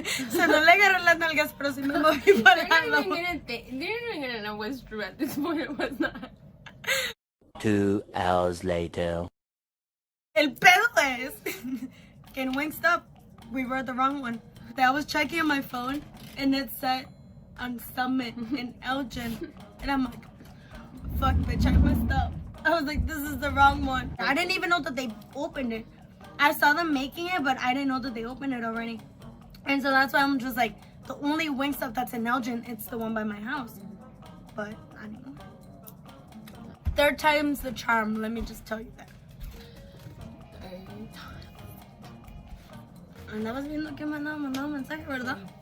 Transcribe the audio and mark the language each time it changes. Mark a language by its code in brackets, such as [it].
[es] So no le agarré las nalgas, pero sí me moví para [en] They're [es] lado. [en] not even gonna know what's true at this point. It was not. 2 hours later. El pedo es que in Wingstop, we were at the wrong one. I was checking on my phone, and it said on Summit in Elgin. And I'm like, fuck, bitch, I messed up. I was like, this is the wrong one. I didn't even know that they opened it. I saw them making it, but I didn't know that they opened it already. And so that's why I'm just like, the only Wingstop that's in Elgin, it's the one by my house. But I don't know. Third time's the charm, let me just tell you that. [es] Andabas viendo que mandaba mensaje, ¿verdad?